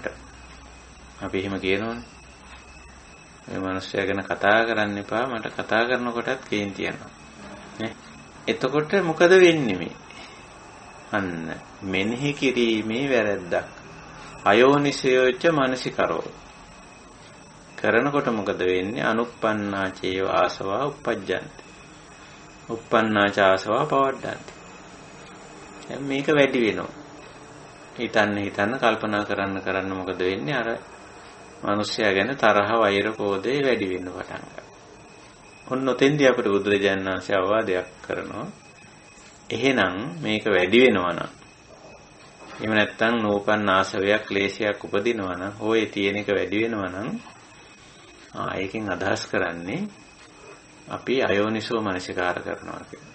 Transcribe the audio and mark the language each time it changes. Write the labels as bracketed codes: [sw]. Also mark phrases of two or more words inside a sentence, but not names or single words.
[si] අපි එහෙම කියනවනේ. මේ මිනිස්සයා ගැන කතා කරන්න එපා. මට කතා කරනකොටත් කේන්ති යනවා. නේ? එතකොට මොකද වෙන්නේ මේ? අන්න මෙනෙහි කිරීමේ වැරද්දක්. [pi] අයෝනිසයෝච මනසිකරෝ. [si] කරනකොට මොකද වෙන්නේ? [pi] අනුප්පන්නා චේව ආසවා uppajjanti. uppannācāsavā pavaddhāti. [si] දැන් මේක වැඩි වෙනවා. හිතන්න කල්පනා කරන්න මොකද වෙන්නේ? අර මිනිස්සයා ගැන තරහ වෛර කෝධය වැඩි වෙන්න පටන් ගන්නවා. ඔන්න ඔතෙන්දී අපිට බුදුරජාණන් වහන්සේ අවවාදයක් කරනවා. එහෙනම් මේක වැඩි වෙනවා නම් එහෙම නැත්නම් නූපන් ආසවයක් ක්ලේශයක් උපදිනවා නම් හොය තියෙන එක වැඩි වෙනවා නම් ඒකෙන් අදහස් කරන්නේ අපි [pi] අයෝනිසෝ මනසිකාර [si] කරනවා කියලා.